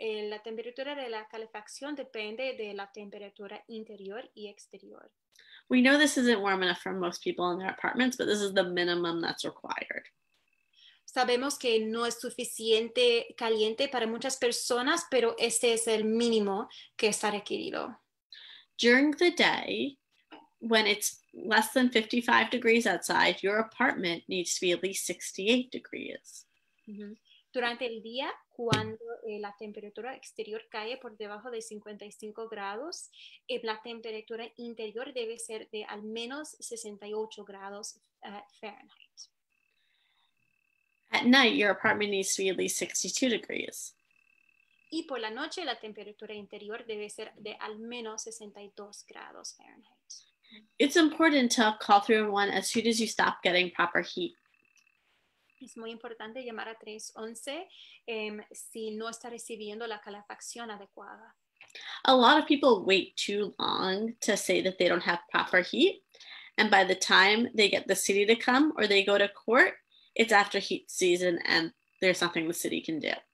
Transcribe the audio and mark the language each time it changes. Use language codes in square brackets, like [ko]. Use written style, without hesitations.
[es] La temperatura de la calefacción depende de la temperatura interior y exterior. [en] We know this isn't warm enough for most people in their apartments, but this is the minimum that's required. [es] Sabemos que no es suficiente caliente para muchas personas, pero este es el mínimo que está requerido. [en] During the day, when it's less than 55 degrees outside, your apartment needs to be at least 68 degrees. [es] Durante el día, cuando la temperatura exterior cae por debajo de 55 grados, la temperatura interior debe ser de al menos 68 grados Fahrenheit. [en] At night, your apartment needs to be at least 62 degrees. [es] Y por la noche, la temperatura interior debe ser de al menos 62 grados Fahrenheit. [en] It's important to call 311 as soon as you stop getting proper heat. [es] Es muy importante llamar a 311 si no está recibiendo la calefacción adecuada. [en] A lot of people wait too long to say that they don't have proper heat. And by the time they get the city to come or they go to court, it's after heat season and there's nothing the city can do.